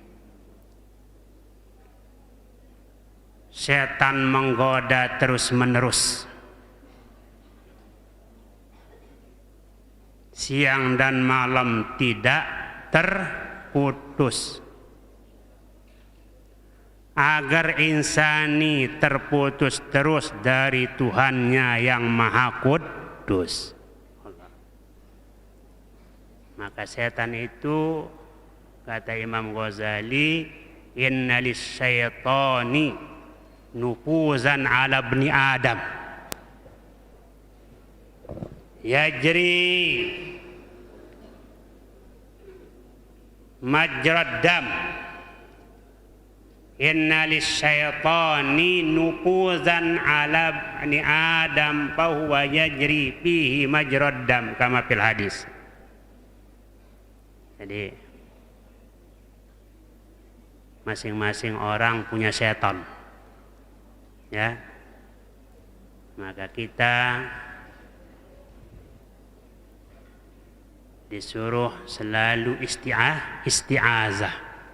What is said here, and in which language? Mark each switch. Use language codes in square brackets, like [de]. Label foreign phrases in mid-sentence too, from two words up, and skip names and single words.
[id] Setan menggoda terus-menerus, siang dan malam tidak terputus, agar insani terputus terus dari Tuhannya yang Maha Kudus. Maka setan itu, kata Imam Ghazali, [ar] إن للشيطان نفوذا على بني آدم يجري مجرى الدم. إن للشيطان نفوذا على بني آدم فهو يجري فيه مجرى الدم كما في الحديث. [id] Jadi masing-masing orang punya setan, ya. Maka kita disuruh selalu isti'azah.